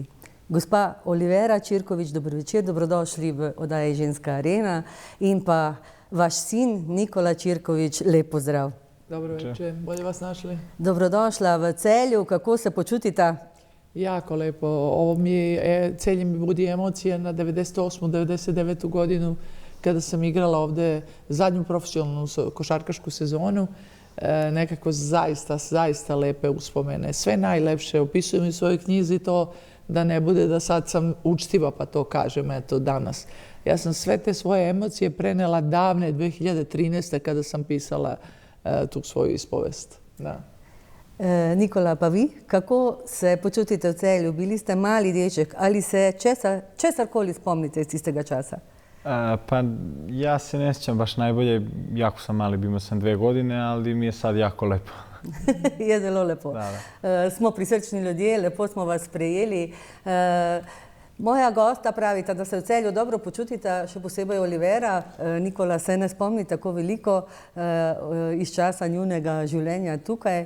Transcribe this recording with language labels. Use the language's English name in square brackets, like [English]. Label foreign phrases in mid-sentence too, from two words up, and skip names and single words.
[Slovenian] Gospa Olivera Čirković, dobro večer, dobrodošli v oddaji Ženska arena in pa vaš sin Nikola Čirković, lep pozdrav. [Serbian] Dobro večer, bolje vas našli. [Slovenian] Dobrodošla v Celju, kako se počutite? [Serbian] Jako lepo. Celje mi budi emocije na 98. 99. godinu kada sam igrala ovde zadnju profesionalnu košarkašku sezonu. Nekako zaista lepe uspomene. Sve najlepše opisujem u svojoj knjizi, to da ne bude da sad sam učtiva pa to kažem eto danas. Ja sam sve te svoje emocije prenela davne 2013. kada sam pisala tu svoju ispovest. Da. [Slovenian] Nikola, pa vi, kako se počutite v Celju? Bili ste mali deček, ali se česarkoli spomnite iz tistega časa? [Serbian] Pa ja se ne sjećam baš najbolje, jako sam mali, imao sam 2 godine, ali mi je sad jako lepo. [Slovenian] Je zelo lepo. Smo prisrčni ljudje, lepo smo vas sprejeli. Moja gosta pravita, da se v Celju dobro počutite, še posebej Olivera. Nikola se ne spomni tako veliko iz časa njunega življenja tukaj.